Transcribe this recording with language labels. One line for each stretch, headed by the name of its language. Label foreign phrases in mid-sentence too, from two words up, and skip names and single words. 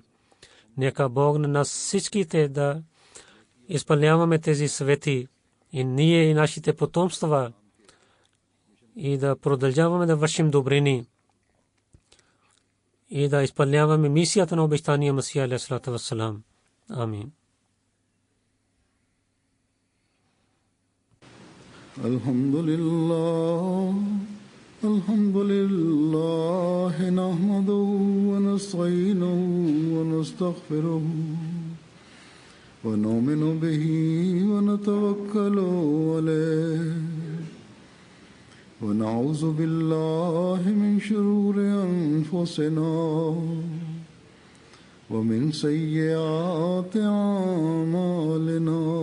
Bulgarian: Нека Бог на нас всичките да изпълняваме тези съвети и ние и нашите потомства и да продължаваме да вършим добрини и да изпълняваме мисията на обещания Масия
Arabic: عليه والسلام.
Bulgarian: Амин.
Arabic: الحمد لله نحمده و نستعينه و نستغفره و نؤمن به و نتوكل عليه و نعوذ بالله من شرور أنفسنا و من سيئات أعمالنا.